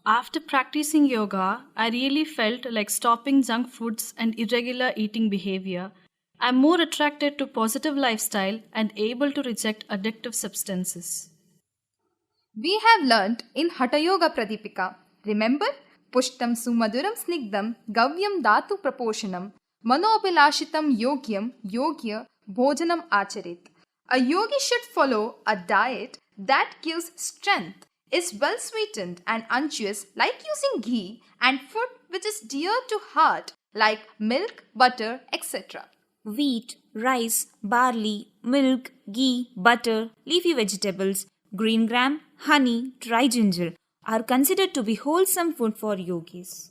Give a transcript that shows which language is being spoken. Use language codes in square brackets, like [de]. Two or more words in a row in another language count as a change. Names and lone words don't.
[en] After practicing yoga, I really felt like stopping junk foods and irregular eating behavior. I'm more attracted to positive lifestyle and able to reject addictive substances. We have learnt in Hatha Yoga Pradipika. Remember? [sa] Pushtam sumaduram snigdam gavyam dhatu praposhanam manobhilashitam yogyam yogya bhojanam acharit. [en] A yogi should follow a diet that gives strength, is well sweetened and unctuous like using ghee, and food which is dear to heart like milk, butter, etc. Wheat, rice, barley, milk, ghee, butter, leafy vegetables, green gram, honey, dry ginger are considered to be wholesome food for yogis.